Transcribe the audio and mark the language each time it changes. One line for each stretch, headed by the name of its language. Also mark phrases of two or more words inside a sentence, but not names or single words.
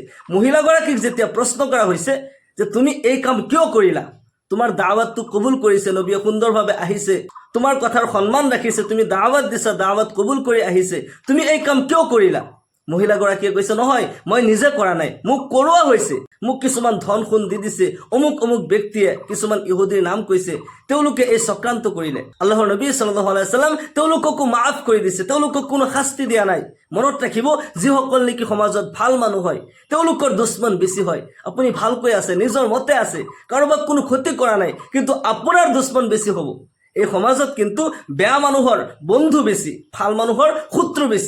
Assamese: মহিলাগৰাকীক যেতিয়া প্ৰশ্ন কৰা হৈছে যে তুমি এই কাম কিয় কৰিলা, তোমাৰ দাওয়াতটো কবুল কৰিছে, নবীয়ে সুন্দৰভাৱে আহিছে, তোমাৰ কথাৰ সন্মান ৰাখিছে, তুমি দাওয়াত দিছা, দাওয়াত কবুল কৰি আহিছে, তুমি এই কাম কিয় কৰিলা? মহিলাগৰাকীয়ে কৈছে নহয় মই নিজে কৰা নাই, মোক কৰোৱা হৈছে, মোক কিছুমান ধন সোণ দি দিছে, অমুক অমুক ব্যক্তিয়ে কিছুমান ইহুদীৰ নাম কৈছে, তেওঁলোকে এই চক্ৰান্ত কৰিলে। আল্লাহৰ নবী
Arabic: صلى الله عليه وسلم
Assamese: তেওঁলোককো মাফ কৰি দিছে, তেওঁলোকক কোনো শাস্তি দিয়া নাই। মনত ৰাখিব, যিসকল নেকি সমাজত ভাল মানুহ হয় তেওঁলোকৰ দুশ্মন বেছি হয়। আপুনি ভালকৈ আছে, নিজৰ মতে আছে, কাৰোবাক কোনো ক্ষতি কৰা নাই, কিন্তু আপোনাৰ দুশ্মন বেছি হ'ব। এই সমাজত কিন্তু বেয়া মানুহৰ বন্ধু বেছি, ভাল মানুহৰ শত্ৰু বেছি।